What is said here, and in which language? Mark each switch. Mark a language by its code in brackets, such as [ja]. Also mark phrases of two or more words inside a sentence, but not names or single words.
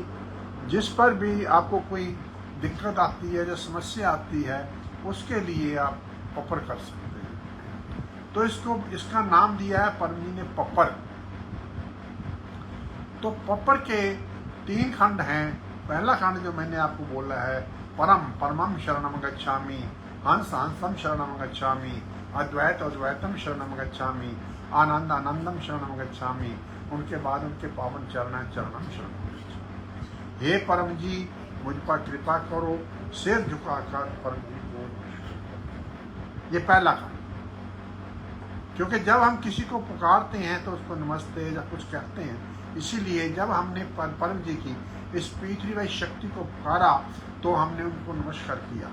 [hi] जिस पर भी आपको कोई दिक्कत आती है या समस्या आती है, उसके लिए आप पपर कर सकते हैं। तो इसका नाम दिया है परम जी ने पपर। तो पपर के 3 खंड हैं। पहला खंड जो मैंने आपको बोला है, [sa] परमं शरणं गच्छामि, हंसं शरणं गच्छामि, अद्वैतं शरणं गच्छामि, आनंदम शरणं गच्छामि। [hi] उनके बाद उनके पावन [sa] चरणं शरणं गच्छामि। [hi] हे परम जी मुझ पर कृपा करो, सिर झुकाकर परम जी को नमस्कार। ये पहला काम, क्योंकि जब हम किसी को पुकारते हैं तो उसको नमस्ते या कुछ कहते हैं, इसीलिए जब हमने परम जी की इस पृथ्वी शक्ति को पुकारा तो हमने उनको नमस्कार किया।